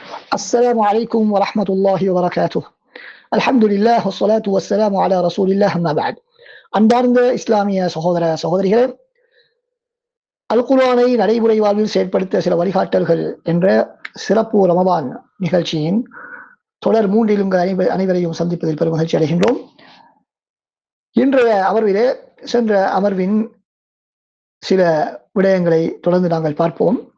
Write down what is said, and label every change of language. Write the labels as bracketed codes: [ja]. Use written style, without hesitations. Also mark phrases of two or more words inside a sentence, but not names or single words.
[ar] السلام عليكم ورحمة الله وبركاته. الحمد لله والصلاة والسلام على رسول الله أما بعد. [ta] அன்பார்ந்த இஸ்லாமிய சகோதர சகோதரிகளே, அல் குர்ஆனை நடைமுறை வாழ்வில் செயற்படுத்த சில வழிகாட்டல்கள் என்ற சிறப்பு ரமதான் நிகழ்ச்சியின் தொடர் மூன்றில் உங்கள் அனைவரையும் சந்திப்பதில் பெரும் மகிழ்ச்சி அடைகின்றோம். இன்றைய அமர்விலே சென்ற அமர்வின் சில விடயங்களை தொடர்ந்து நாங்கள் பார்ப்போம்.